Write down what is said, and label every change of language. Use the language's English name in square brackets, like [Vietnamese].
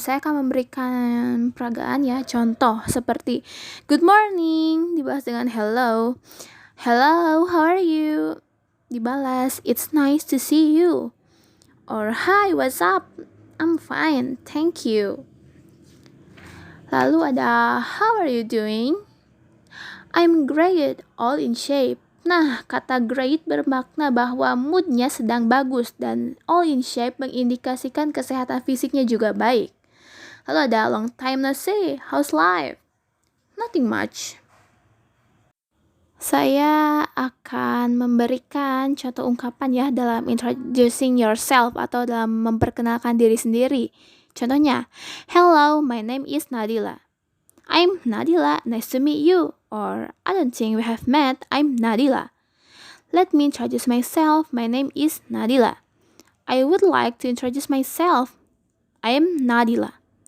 [Indonesian] Saya akan memberikan peragaan ya, contoh seperti [English] good morning [Indonesian] dibalas dengan hello. [English] Hello, how are you? [Indonesian] Dibalas [English] it's nice to see you. Or hi, what's up? I'm fine, thank you. [Indonesian] Lalu ada [English] how are you doing? I'm great, all in shape. [Indonesian] Nah, kata great bermakna bahwa moodnya sedang bagus dan [English] all in shape [Indonesian] mengindikasikan kesehatan fisiknya juga baik. Lalu ada [English] long time no see, how's life? Nothing much. [Indonesian] Saya akan memberikan contoh ungkapan ya dalam introducing yourself atau dalam memperkenalkan diri sendiri. [English] Contohnya, hello, my name is Nadila. I'm Nadila, nice to meet you. or I don't think we have met. I'm Nadila. Let me introduce myself. My name is Nadila. I would like to introduce myself. I am Nadila.